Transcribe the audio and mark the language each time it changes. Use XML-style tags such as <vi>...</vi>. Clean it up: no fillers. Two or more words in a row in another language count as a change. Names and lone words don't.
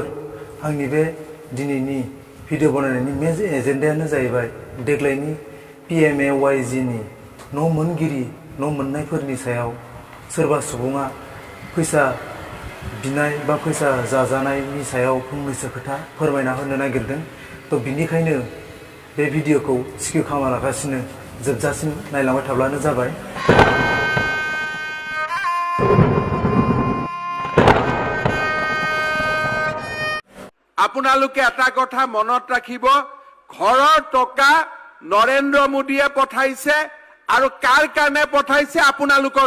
<brx>आंनि बे दिनैनि भिडिअ बनायनायनि</brx> <en>main agenda</en> <brx>जाहैबाय देग्लायनि PMAYG नि न' मोनगिरि न' मोननायफोरनि सायाव सोरबा सुबुङा फैसा बिनाय बा फैसा जाजानायनि सायाव फंनैसो खोथा फोरमायना होनो नागिरदों तो बिनिखायनो बे भिडिअखौ स्किप खालामालासिनो जोबजासिम नायलांबाय थाब्लानो जाबाय</brx> <as>আপোনালোকে এটা কথা মনত ৰাখিব ঘৰৰ টকা নৰেন্দ্ৰ মোদীয়ে পঠাইছে আৰু কাৰ কাৰণে পঠাইছে আপোনালোকৰ</as>